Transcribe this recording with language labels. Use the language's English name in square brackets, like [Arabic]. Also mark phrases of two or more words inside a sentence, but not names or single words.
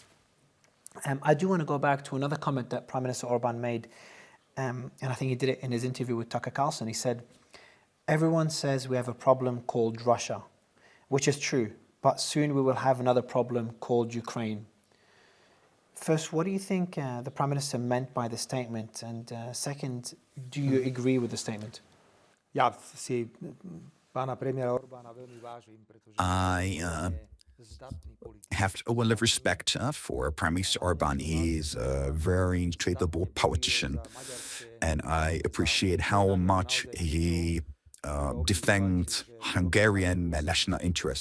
[English] I do want to go back to another comment that Prime Minister Orban made, and I think he did it in his interview with Tucker Carlson. He said, "Everyone says we have a problem called Russia, which is true, but soon we will have another problem called Ukraine." First, what do you think the Prime Minister meant by the statement? And second, do you agree with the statement? [Slovak] Ja si pána premiéra Orbána veľmi vážim, pretože [English] I have a lot of respect for Prime Minister Orban. He's a very capable politician, and I appreciate how much he defends Hungarian national interests.